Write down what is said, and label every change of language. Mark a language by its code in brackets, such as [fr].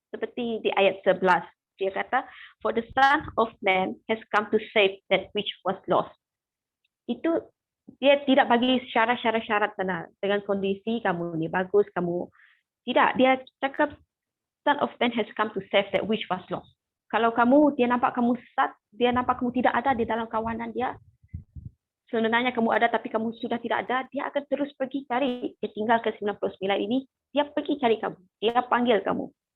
[ms] Seperti di ayat 11, dia kata, [en] for the Son of Man has come to save that which was lost. [ms] Itu dia tidak bagi syarat-syarat dengan kondisi kamu ni bagus, kamu tidak. Dia cakap [en] Son of Man has come to save that which was lost. [ms] Kalau dia nampak kamu sesat, dia nampak kamu tidak ada di dalam kawanan dia, sebenarnya kamu ada tapi kamu sudah tidak ada, dia akan terus pergi cari. Dia tinggal ke 99 ini, dia pergi cari kamu, dia panggil kamu.